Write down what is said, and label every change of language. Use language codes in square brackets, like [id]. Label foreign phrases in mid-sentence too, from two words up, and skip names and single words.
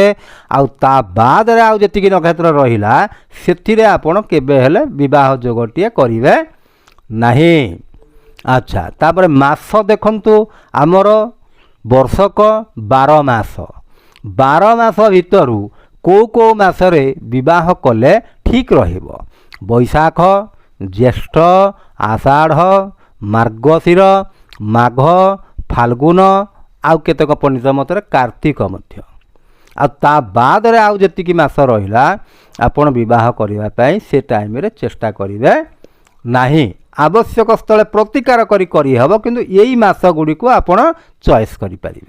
[or] ଆଉ ତା ବାଦରେ ଆଉ ଯେତିକି ନକ୍ଷତ୍ର ରହିଲା ସେଥିରେ ଆପଣ କେବେ ହେଲେ ବିବାହ ଯୋଗଟିଏ କରିବେ ନାହିଁ। ଆଚ୍ଛା, ତାପରେ ମାସ ଦେଖନ୍ତୁ, ଆମର ବର୍ଷକ 12 ମାସ। 12 ମାସ ଭିତରୁ କେଉଁ ମାସରେ ବିବାହ କଲେ ଠିକ ରହିବ। ବୈଶାଖ, ଜ୍ୟେଷ୍ଠ, ଆଷାଢ଼, ମାର୍ଗଶିର, ମାଘ, ଫାଲ୍ଗୁନ ଆଉ କେତେକ ପଣ୍ଡିତ ମତ କାର୍ତ୍ତିକ ମଧ୍ୟ ଆ ବାଦ ରେ ଆଉ ଯେତିକି ମାସ ରହିଲା ଆପଣ ବିବାହ କରିବା ପାଇଁ ସେ ଟାଇମ ରେ ଚେଷ୍ଟା କରିବେ ନାହିଁ। ଆବଶ୍ୟକ ସ୍ଥଳେ ପ୍ରତିକାର କରି ହେବ, କିନ୍ତୁ ଏହି ମାସ ଗୁଡ଼ି କୁ ଆପଣ ଚଏସ କରି ପାରିବେ।